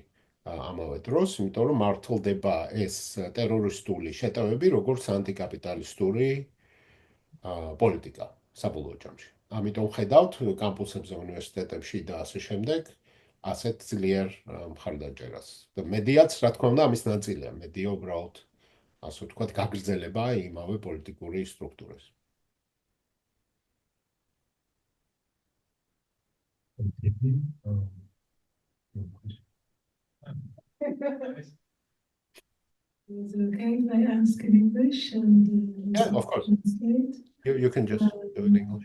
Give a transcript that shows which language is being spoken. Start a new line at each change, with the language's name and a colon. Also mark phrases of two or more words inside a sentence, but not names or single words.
Georgian: ამავე დროს, იმიტომ რომ მართლდება ეს ტერორისტული შეტევები, როგორც ანტიკაპიტალისტური პოლიტიკა საბოლოო ჯამში. ამიტომ ხედავთ კამპუსებზე, უნივერსიტეტებში და ასე შემდეგ, ასეთ ძლიერ მხარდაჭერას. და მედიაც, რა თქმა უნდა, ამის ნაწილია. მედია უბრალოდ, ასე ვთქვათ, გაგრძელება იმავე პოლიტიკური სტრუქტურას.
English: Is it okay if I ask in English and Yeah, of course. translate? You can just do it in English.